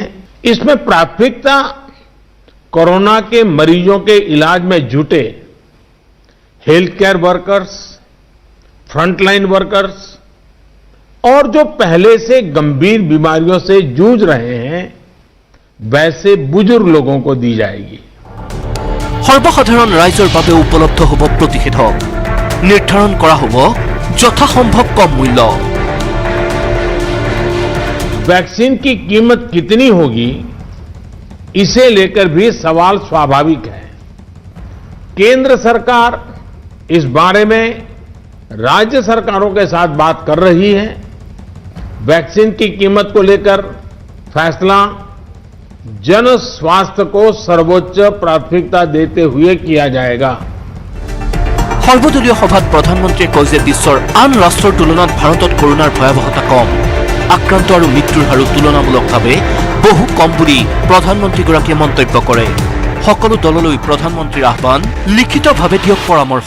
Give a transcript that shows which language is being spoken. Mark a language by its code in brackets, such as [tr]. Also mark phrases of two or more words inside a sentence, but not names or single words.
[hi] इसमें प्राथमिकता कोरोना के मरीजों के इलाज में जुटे [en] health care workers, frontline workers [hi] और जो पहले से गंभीर बीमारियों से जूझ रहे हैं वैसे बुजुर्ग लोगों को दी जाएगी। [as] সৰ্বসাধাৰণ ৰাইজৰ বাবে উপলব্ধ হ'ব প্ৰতিষেধক। নিৰ্ধাৰণ কৰা হ'ব যথাসম্ভৱ কম মূল্য। [hi] वैक्सीन की कीमत कितनी होगी, इसे लेकर भी सवाल स्वाभाविक है। केंद्र सरकार इस बारे में राज्य सरकारों के साथ बात कर रही है। वैक्सीन की कीमत को लेकर फैसला जन स्वास्थ्य को सर्वोच्च प्राथमिकता देते हुए किया जाएगा। [as] সৰ্বদলীয় সভাত প্ৰধানমন্ত্ৰীয়ে কয় যে বিশ্বৰ আন ৰাষ্ট্ৰৰ তুলনাত ভাৰতত কৰোনাৰ ভয়াৱহতা কম। আক্ৰান্ত আৰু মৃত্যুৰ হাৰো তুলনামূলকভাৱে বহু কম বুলি প্ৰধানমন্ত্ৰীগৰাকীয়ে মন্তব্য কৰে। সকলো দললৈ প্ৰধানমন্ত্ৰীৰ আহ্বান, লিখিতভাৱে দিয়ক পৰামৰ্শ।